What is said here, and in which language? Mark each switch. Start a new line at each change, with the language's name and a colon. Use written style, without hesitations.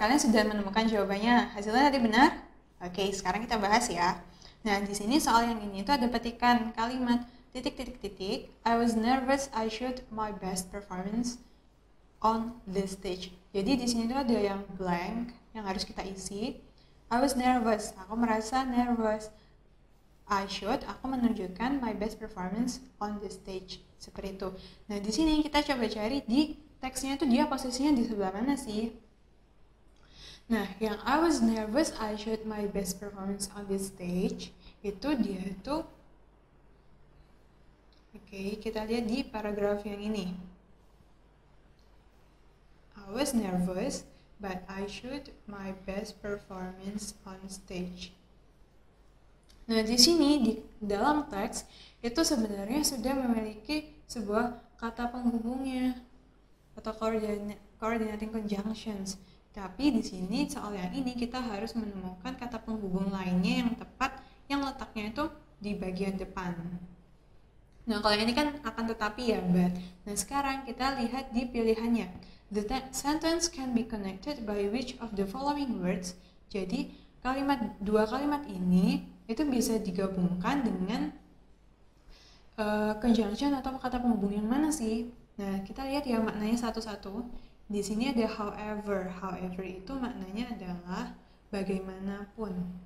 Indonesian: Kalian sudah menemukan jawabannya? Hasilnya tadi benar? Oke, sekarang kita bahas ya. Nah, di sini soal yang ini itu ada petikan kalimat titik.
English: I was nervous, I showed my best performance on this stage.
Indonesian: Jadi di sini tuh ada yang blank yang harus kita isi.
English: I was nervous,
Indonesian: aku merasa nervous.
English: I showed,
Indonesian: aku menunjukkan
English: my best performance on this stage.
Indonesian: Seperti itu. Nah, di sini kita coba cari di teksnya itu dia posisinya di sebelah mana sih? Nah, yang
English: I was nervous, I showed my best performance on this stage,
Indonesian: itu dia itu, oke, kita lihat di paragraf yang ini.
English: I was nervous, but I showed my best performance on stage.
Indonesian: Nah, di sini di dalam teks itu sebenarnya sudah memiliki sebuah kata penghubungnya atau coordinating conjunctions. Tapi di sini soal yang ini kita harus menemukan kata penghubung lainnya yang tepat yang letaknya itu di bagian depan. Nah, kalau ini kan akan tetapi ya, but. Nah, sekarang kita lihat di pilihannya.
English: The sentence can be connected by which of the following words?
Indonesian: Jadi, dua kalimat ini itu bisa digabungkan dengan conjunction atau kata penghubung yang mana sih? Nah, kita lihat ya maknanya satu-satu. Di sini ada however. However itu maknanya adalah bagaimanapun.